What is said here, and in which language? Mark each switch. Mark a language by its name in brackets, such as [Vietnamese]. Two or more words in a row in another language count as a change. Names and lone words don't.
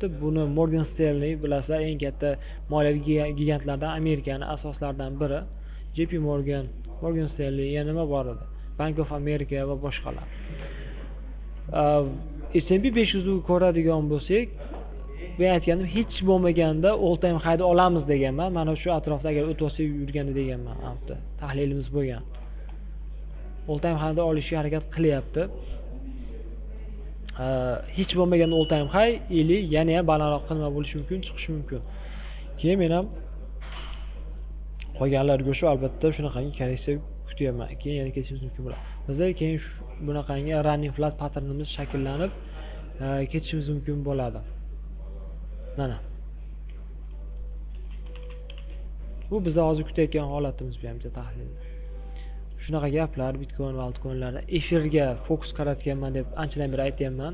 [Uzbek] Buni Morgan Stanley, bilasizlar, eng katta moliyaviy gigantlardan, Amerikaning asoslaridan biri. JP Morgan, Morgan Stanley, yana nima bor edi? Bank of America va boshqalar. S&P 500 ni ko'radigan bo'lsak, men aytganim, hech bo'lmaganda [English] all time high [Uzbek] olamiz deganman. Mana shu atrofda agar o'tib olsa yurganda deganman. Hafta tahlilimiz bo'lgan. [English] All time high [Uzbek] olishga harakat qilyapti. Hech bo'lmagan [English] all time high [Uzbek] ili yana ham balandroq nima bo'lishi mumkin, chiqishi mumkin. Keyin men ham qolganlarga shu albatta shunaqangi korreksiya kutyapman. Keyin yana ketishimiz mumkin bo'ladi. Bizda keyin bunaqangi [English] running flat [Uzbek] patternimiz shakllanib ketishimiz mumkin bo'ladi. Mana. Bu bizda hozir kutayotgan holatimiz bu ham bitta tahlil. Shunaqa gaplar Bitcoin va altcoinlarda efirga fokus qaratganman deb anchadan beri aytayapman.